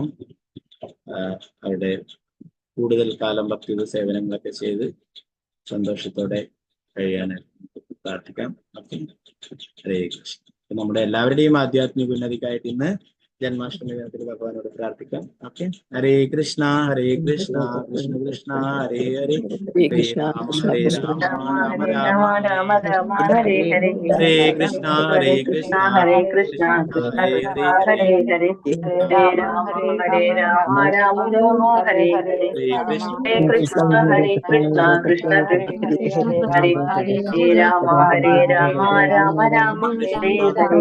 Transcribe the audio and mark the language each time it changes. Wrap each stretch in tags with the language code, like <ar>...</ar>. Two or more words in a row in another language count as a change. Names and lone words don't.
<ml>അവിടെ കൂടുതൽ കാലം ഭക്തി സേവനങ്ങളൊക്കെ ചെയ്ത് സന്തോഷത്തോടെ കഴിയാൻ പ്രാർത്ഥിക്കാം. ഓക്കെ, ഹരേ കൃഷ്ണ. നമ്മുടെ എല്ലാവരുടെയും ആധ്യാത്മിക ഉന്നതിക്കായിട്ട് ഇന്ന് ജന്മാഷ്ടമി ദിനത്തിൽ ഭഗവാനോട് പ്രാർത്ഥിക്കാം. ഓക്കെ, ഹരേ കൃഷ്ണ ഹരേ കൃഷ്ണ കൃഷ്ണ കൃഷ്ണ ഹരേ ഹരേ ഹരേ രാമ ഹരേ രാമ രാമ രാമ ഹരേ ഹരേ ഹരേ കൃഷ്ണ ഹരേ കൃഷ്ണ കൃഷ്ണ ഹരേ ഹരേ ഹരേ ഹരേ ഹരേ രാമ രാമ രാമ ഹരേ ഹരേ ഹരേ കൃഷ്ണ ഹരേ കൃഷ്ണ കൃഷ്ണ കൃഷ്ണ ഹരേ ഹരേ ഹരേ രാമ രാമ രാമ ഹരേ ഹരേ</ml>